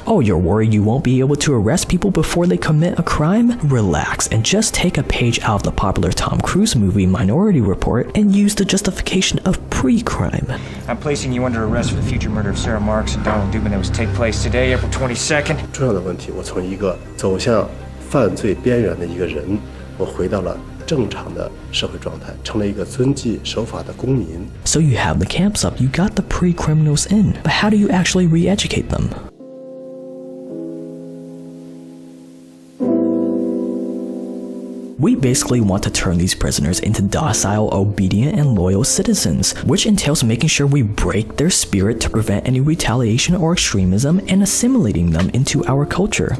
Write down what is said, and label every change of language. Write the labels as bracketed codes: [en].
[en] Oh, you're worried you won't be able to arrest people before they commit a crime? Relax and just take a page out of the popular Tom Cruise movie Minority Report and use the justification of pre-crime. I'm placing you under arrest for the future murder of Sarah Marks and Donald Dubin that was take place today, April 22nd. [zh] 重要的问题，我从一个走向犯罪边缘的一个人，我回到了 正常的社会状态，成了一个遵纪守法的公民。 [en] So you have the camps up, you got the pre-criminals in, but how do you actually re-educate them? We basically want to turn these prisoners into docile, obedient, and loyal citizens, which entails making sure we break their spirit to prevent any retaliation or extremism and assimilating them into our culture.